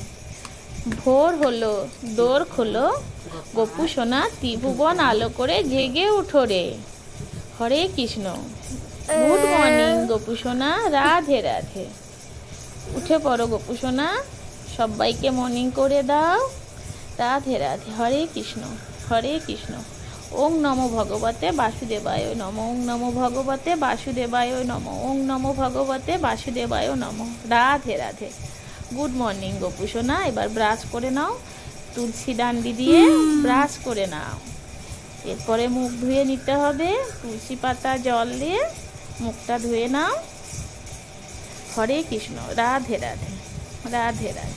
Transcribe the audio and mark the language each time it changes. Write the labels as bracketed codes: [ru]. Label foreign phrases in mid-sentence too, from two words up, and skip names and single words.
[bn] ভোর হলো, দোর খোলো, গপু সোনা ত্রিভুবন আলো করে জেগে উঠো রে। হরে কৃষ্ণ। [en] Good morning [bn] গপু সোনা, রাধে রাধে। উঠে পড়ো গপু সোনা, সবাইকে মর্নিং করে দাও। রাধে রাধে। হরে কৃষ্ণ, হরে কৃষ্ণ। [sa] ওং নমো ভগবতে বাসুদেবায় নমঃ। ওং নমো ভগবতে বাসুদেবায় নমঃ। ওং নমো ভগবতে বাসুদেবায় নমঃ। রাধে রাধে। [en] Good morning [bn] গপু সোনা, এবার ব্রাশ করে নাও। তুলসী ডান্ডি দিয়ে ব্রাশ করে নাও। এরপরে মুখ ধুয়ে নিতে হবে, তুলসী পাতা জল দিয়ে মুখটা ধুয়ে নাও। হরে কৃষ্ণ। রাধে রাধে, রাধে রাধে।